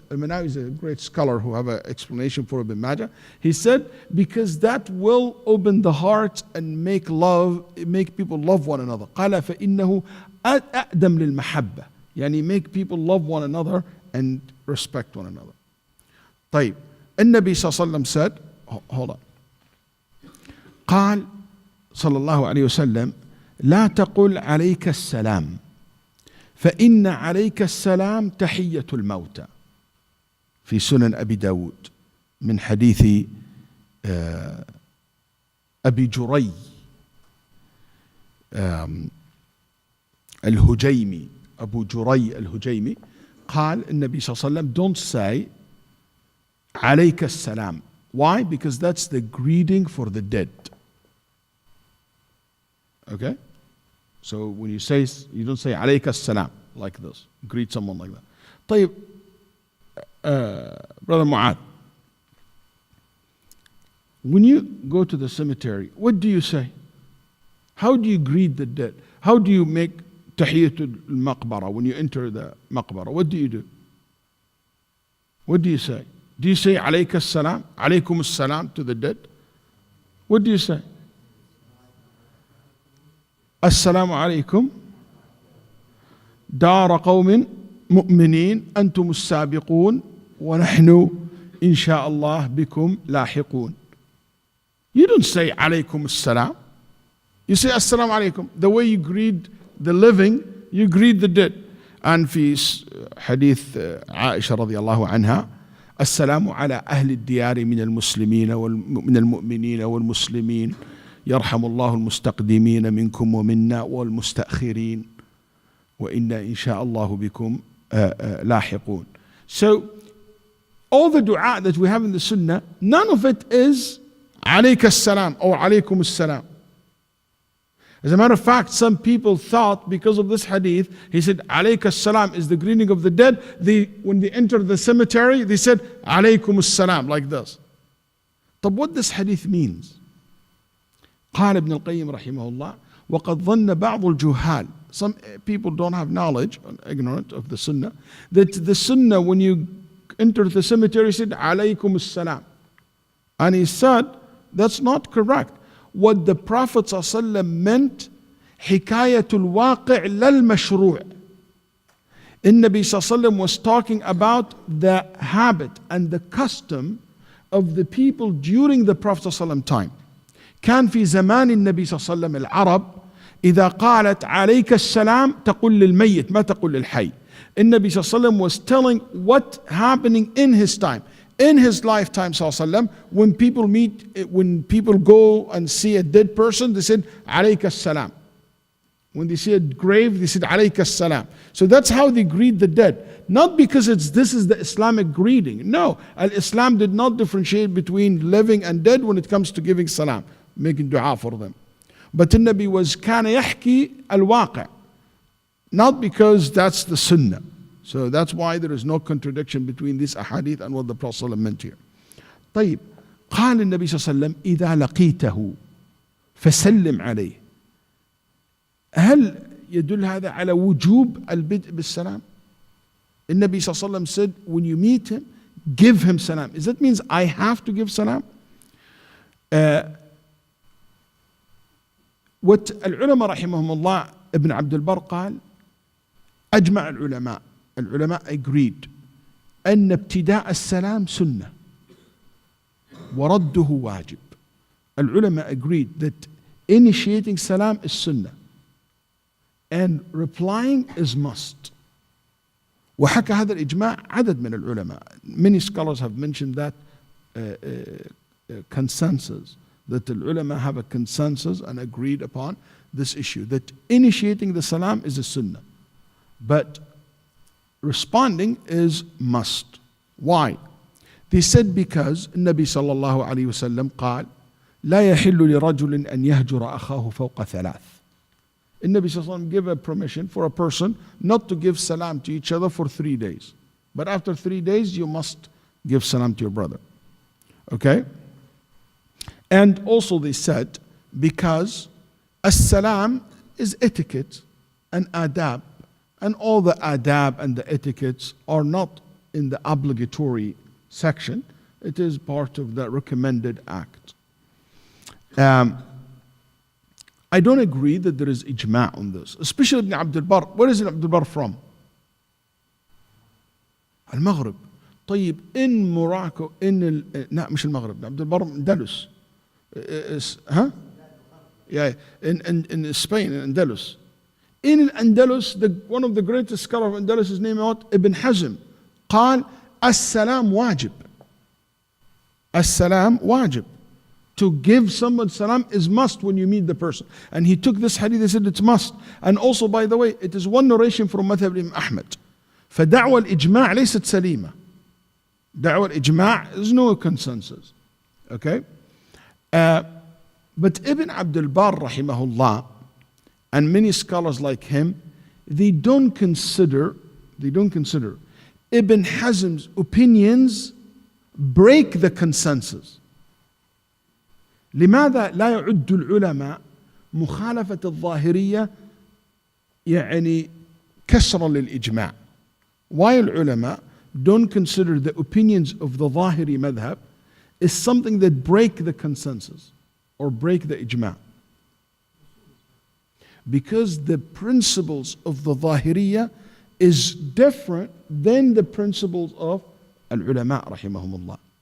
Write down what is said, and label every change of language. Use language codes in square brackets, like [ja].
[en] Al-Manawi is a great scholar who have an explanation for Ibn Majah. He said, because that will open the heart and make people love one another. [ar] قال فإنه أقدم للمحبة. يعني [en] make people love one another and respect one another. [ar] طيب. النبي صلى الله عليه وسلم [en] said, hold on. [ar] قال صلى الله عليه وسلم لا تقل عليك السلام فإن عليك السلام تحية الموتى في سنن أبي داود من حديث أبي جري الهجيمي أبو جري الهجيمي قال النبي صلى الله عليه وسلم [en] don't say Alayka salam. Why? Because that's the greeting for the dead. Okay? So when you say, you don't say alayka salam like this. Greet someone like that. [ar] طيب, [en] Brother Mu'ad, when you go to the cemetery, what do you say? How do you greet the dead? How do you make tahiyatul maqbara when you enter the maqbara? What do you do? What do you say? Do you say alayka salam, alaykum salam to the dead? What do you say? [ar] Assalamu alaykum دار قوم مؤمنين أنتم السابقون ونحن إن شاء الله بكم لاحقون. [en] You don't say alaykum salam. You say assalamu alaykum. The way you greet the living, you greet the dead. And [ar] في حديث عائشة رضي الله عنها السلام على أهل الديار من المسلمين ومن المؤمنين والمسلمين يرحم الله المستقدمين منكم ومنا والمستأخرين وإنا إن شاء الله بكم لاحقون. [en] So all the dua that we have in the Sunnah, none of it is [ar] عليك السلام [en] or [ar] عليكم السلام. [en] As a matter of fact, some people thought because of this hadith, he said, alayka salam is the greeting of the dead. When they enter the cemetery, they said, alaykum salam, like this. But what this hadith means? [ar] قال ابن القيم رحمه الله وقد ظن بعض الجهال. [en] Some people don't have knowledge, ignorant of the sunnah, that the sunnah when you enter the cemetery said, alaykum salam. And he said, that's not correct. What the Prophet ﷺ meant, [ar] حكاية الواقع للمشروع. النبي صلى الله عليه وسلم [en] was talking about the habit and the custom of the people during the Prophet ﷺ time. [ar] كان في زمان النبي صلى الله عليه وسلم العرب إذا قالت عليك السلام تقول للميت ما تقول للحي. النبي صلى الله عليه وسلم [en] was telling what happening in his time. In his lifetime, sallallahu when people when people go and see a dead person, they said, alayka salam. When they see a grave, they said, alayka salam. So that's how they greet the dead. Not because this is the Islamic greeting. No, Islam did not differentiate between living and dead when it comes to giving salam, making dua for them. But the Nabi was [ar] كان يحكي الواقع. [en] Not because that's the sunnah. So that's why there is no contradiction between this ahadith and what the Prophet ﷺ meant here. [ar] طيب قال النبي صلى الله عليه وسلم إذا لقيته فسلم عليه. هل يدل هذا على وجوب البدء بالسلام؟ النبي صلى الله عليه وسلم [en] said when you meet him, give him salam. Does that mean I have to give salam? What [ar] العلماء رحمهم الله ابن عبد البر قال أجمع العلماء [en] agreed [ar] أن ابتداء السلام سنة ورده واجب. العلماء [en] agreed that initiating salam is sunnah and replying is must. [ar] وحكى هذا الإجماع عدد من العلماء. [en] Many scholars have mentioned that consensus, that the ulama have a consensus and agreed upon this issue, that initiating the salam is a sunnah, but responding is must. Why? They said because Nabi sallallahu alayhi wa sallam [ar] قال لا يحل لرجل أن يهجر أخاه فوق ثلاث. [en] Nabi sallallahu alayhi wa sallam gave a permission for a person not to give salam to each other for 3 days. But after 3 days you must give salam to your brother. Okay? And also they said because as-salam is etiquette and adab, and all the adab and the etiquettes are not in the obligatory section. It is part of the recommended act. I don't agree that there is ijma' on this, especially Ibn Abdul Barr. Where is Ibn Abdul Barr from? Al-Maghrib. [ar] طيب [en] in Morocco [ar] لا مش المغرب. [en] Ibn Abdul Barr Andalus. Huh? Yeah, in Spain, in Andalus. In Andalus, one of the greatest scholars of Andalus, his name is Ibn Hazm. [ar] قال السلام واجب. السلام واجب. [en] To give someone salam is must when you meet the person. And he took this hadith, he said it's must. And also, by the way, it is one narration from Madhab Imam Ahmad. [ar] فدعوى الإجماع ليست سليمة. [en] Da'wah al-ijma' is no consensus. Okay? But Ibn Abdul Barr rahimahullah and many scholars like him, they don't consider Ibn Hazm's opinions break the consensus. [ar] لماذا لا يعد العلماء مخالفة الظاهرية يعني كسرا للإجماع? [en] Why [ar] العلماء [en] don't consider the opinions of the Zahiri madhab is something that break the consensus or break the ijma'? Because the principles of the Zahiriyya is different than the principles of al-ulama rahimahumullah.